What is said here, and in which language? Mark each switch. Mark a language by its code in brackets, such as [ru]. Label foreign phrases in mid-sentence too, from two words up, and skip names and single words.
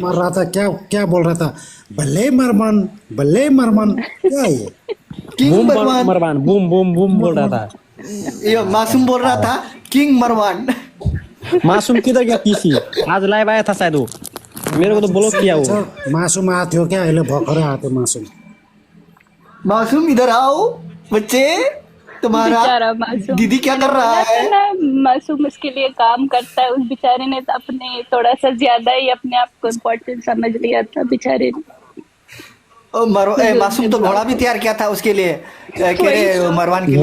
[hi] लाइन मार रहा था, क्या क्या बोल रहा था, बल्ले मरमन क्या है ये? किंग बूम मरवान। मरवान बूम बूम बूम बोल रहा था। ये मासूम बोल रहा था किंग मरवान। मासूम किधर गया पीसी? आज लाइव आया था शायद वो, मेरे को तो ब्लॉक किया वो। [ne] मासूम आएको थियो क्या अहिले भर्खरै आएको थियो मासूम। [hi] मासूम इधर आओ बच्चे, तुम्हारा बेचारा मासूम दीदी क्या कर रहा है? ना, मासूम उसके लिए काम करता है। उस बेचारे ने तो अपने थोड़ा सा ज्यादा ही अपने आप को इम्पोर्टेंट समझ लिया था बेचारे ने। मासूम तो घोड़ा भी तैयार किया था उसके लिए, मरवान के लिए।